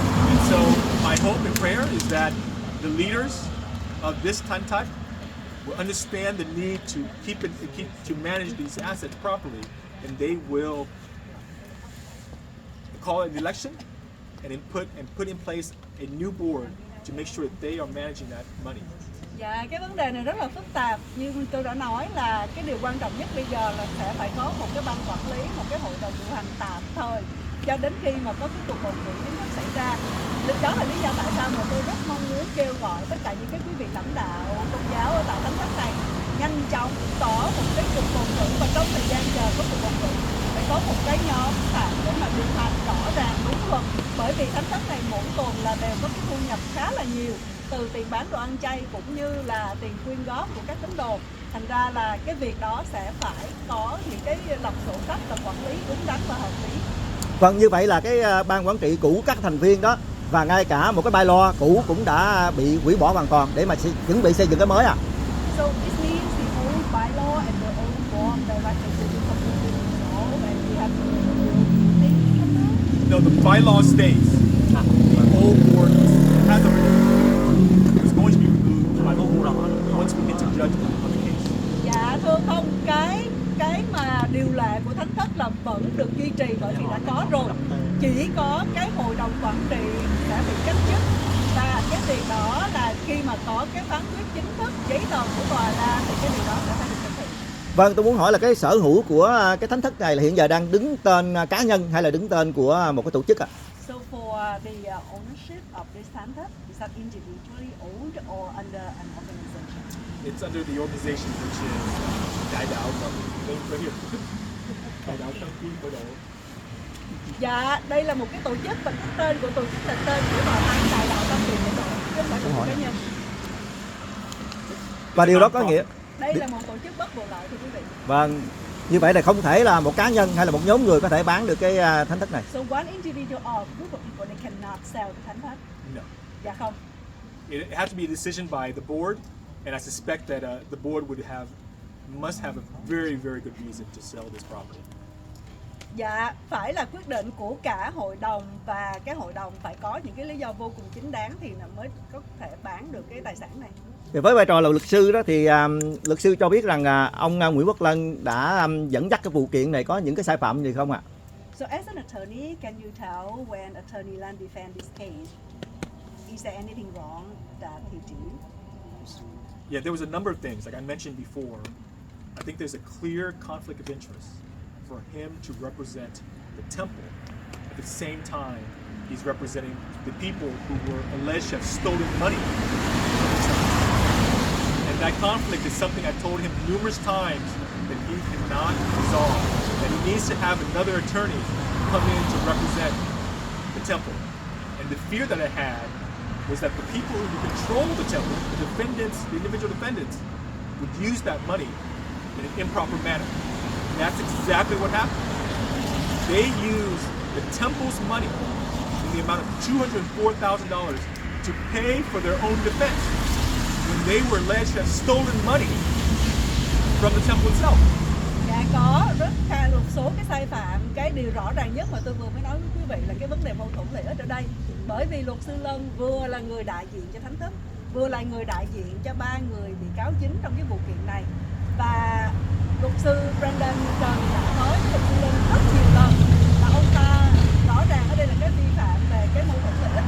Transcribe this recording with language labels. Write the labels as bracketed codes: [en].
[en] And so my hope and prayer is that the leaders of this Tantak will understand the need to manage these assets properly, and they will call an election and put in place a new board to make sure that they are managing that money. [vi] Dạ, cái vấn đề này rất là phức tạp. Như tôi đã nói là cái điều quan trọng nhất bây giờ là sẽ phải có một cái ban quản lý, một cái hội đồng điều hành tạm thời cho đến khi mà có cái cuộc bầu cử chính thức xảy ra. Đó là lý do tại sao mà tôi rất mong muốn kêu gọi tất cả những cái quý vị lãnh đạo tôn giáo ở tại thánh thất này nhanh chóng có một cái cuộc bầu cử, và trong thời gian chờ có cuộc bầu cử phải có một cái nhóm để mà điều hành rõ ràng đúng luật, bởi vì thánh thất này mỗi tuần là đều có cái thu nhập khá là nhiều từ tiền bán đồ ăn chay cũng như là tiền quyên góp của các tín đồ. Thành ra là cái việc đó sẽ phải có những cái lập sổ sách và quản lý đúng đắn và hợp lý. Vâng, như vậy là cái ban quản trị cũ các thành viên đó và ngay cả một cái bylaw cũ cũng đã bị hủy bỏ hoàn toàn để mà chuẩn bị xây dựng cái mới à? [en] So it means the old bylaw and the old form directly to be completely resolved, and we have to think from that. No, the bylaw stays. The old board has a it's going to be removed once we get to judgment on the case. [vi] Dạ thưa không, cái mà điều lệ của thánh thất là vẫn được duy trì bởi vì đã có rồi. Chỉ có cái hội đồng quản trị sẽ bị cách chức, và cái việc đó là khi mà có cái phán quyết chính thức giấy tờ của tòa ra thì cái điều đó sẽ phải được thực hiện. Vâng, tôi muốn hỏi là cái sở hữu của cái thánh thất này là hiện giờ đang đứng tên cá nhân hay là đứng tên của một cái tổ chức ạ? [en] So for the ownership of this thánh thất, is that individually owned or under an organization? It's under the organization which is Đại đạo Tâm Quy right here. [vi] Đại đạo Tâm Quy Hội Độ. Dạ, đây là một cái tổ chức và cái tên của tổ chức là tên của tòa thánh Đại đạo Tâm Quy Hội Độ, chứ không phải tổ chức cá nhân. Và điều đó có nghĩa Đây là một tổ chức bất vụ lợi thưa quý vị. và như vậy là không thể là một cá nhân hay là một nhóm người có thể bán được cái thánh thất này. [en] So one individual or group of people they cannot sell the thánh thất. No. [vi] Dạ không. [en] It has to be a decision by the board, and I suspect that the board must have a very, very good reason to sell this property. [vi] Dạ, phải là quyết định của cả hội đồng và cái hội đồng phải có những cái lý do vô cùng chính đáng thì là mới có thể bán được cái tài sản này. Thì với vai trò là luật sư đó thì luật sư cho biết rằng ông Nguyễn Quốc Lân đã dẫn dắt cái vụ kiện này có những cái sai phạm gì không ạ? [en] So as an attorney, can you tell when attorney Lan defend this case, is there anything wrong that he did? Yeah, there was a number of things, like I mentioned before. I think there's a clear conflict of interest for him to represent the temple. At the same time, he's representing the people who were alleged to have stolen money. And that conflict is something I told him numerous times that he cannot resolve, that he needs to have another attorney come in to represent the temple. And the fear that I had was that the people who control the temple, the defendants, the individual defendants, would use that money in an improper manner. And that's exactly what happened. They used the temple's money in the amount of $204,000 to pay for their own defense when they were alleged to have stolen money from the temple itself. [vi] Dạ có một số cái sai phạm. Cái điều rõ ràng nhất mà tôi vừa mới nói với quý vị là cái vấn đề mâu thuẫn lợi ích ở đây. Bởi vì luật sư Lân vừa là người đại diện cho thánh thất, vừa là người đại diện cho 3 người bị cáo chính trong cái vụ kiện này. Và luật sư Brandon Trần đã nói với luật sư Lân rất nhiều lần là ông ta rõ ràng ở đây là cái vi phạm về cái mâu thuẫn lợi ích.